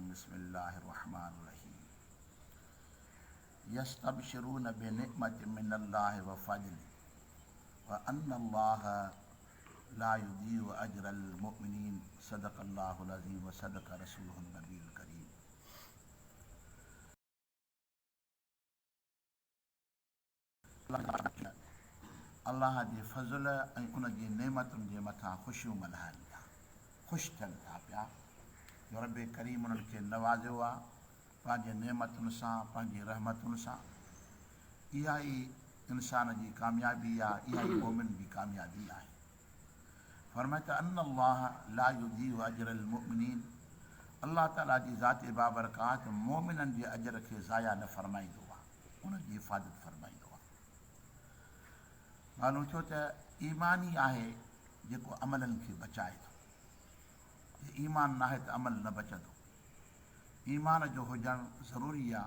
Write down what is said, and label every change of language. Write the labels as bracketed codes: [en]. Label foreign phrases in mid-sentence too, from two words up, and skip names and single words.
[ar] بسم الله الرحمن الرحيم. يستبشرون بنعمة من الله وفضل وأن الله لا يضيع أجر المؤمنين. صدق الله العظيم وصدق رسوله النبي الكريم. [sd] अल्लाह जे फज़ल ऐं उन जी नेमतुनि जे मथां ख़ुशियूं मल्हाइनि था, ख़ुशि थियनि था पिया जो रब करीम उन्हनि खे नवाज़ियो आहे पंहिंजे नेमतुनि सां, पंहिंजी रहमतुनि सां। इहा ई इंसान जी कामयाबी आहे, इहा ई मोमिन जी कामयाबी आहे। फरमाए त [ar] أن الله لا يضيع أجر المؤمنين. [sd] अल्लाह ताला जी ज़ाते बाबरकात मोमिननि जे अजर खे ज़ाया न फरमाईंदो आहे, उन जी हिफ़ाज़त फरमाईंदो आहे। मालूम थियो त ईमान ई आहे जेको अमलनि खे बचाए थो। ईमान न आहे त अमल न बचंदो। ईमान जो हुजणु ज़रूरी आहे।